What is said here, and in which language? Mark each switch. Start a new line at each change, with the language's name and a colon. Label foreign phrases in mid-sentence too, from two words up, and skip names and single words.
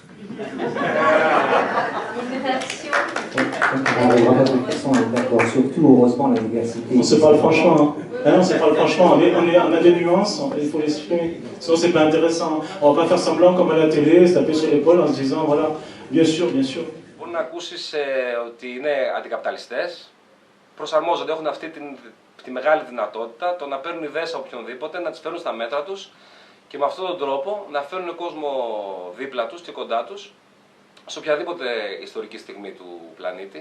French: On n'arrivera pas de toute façon à être d'accord, surtout heureusement la diversité. On se parle franchement, hein. On se parle franchement, on a des nuances, il faut l'exprimer. Sinon c'est pas intéressant. On va pas faire semblant comme à la télé, se taper sur l'épaule en se disant voilà, bien sûr, bien sûr.
Greek: Μπορεί να ακούσεις ότι είναι αντικαπιταλιστές, προσαρμόζονται, έχουν αυτή τη μεγάλη δυνατότητα το να παίρνουν ιδέες από οποιονδήποτε, να τις φέρουν στα μέτρα τους και με αυτόν τον τρόπο να φέρουν κόσμο δίπλα τους και κοντά τους σε οποιαδήποτε ιστορική στιγμή του πλανήτη.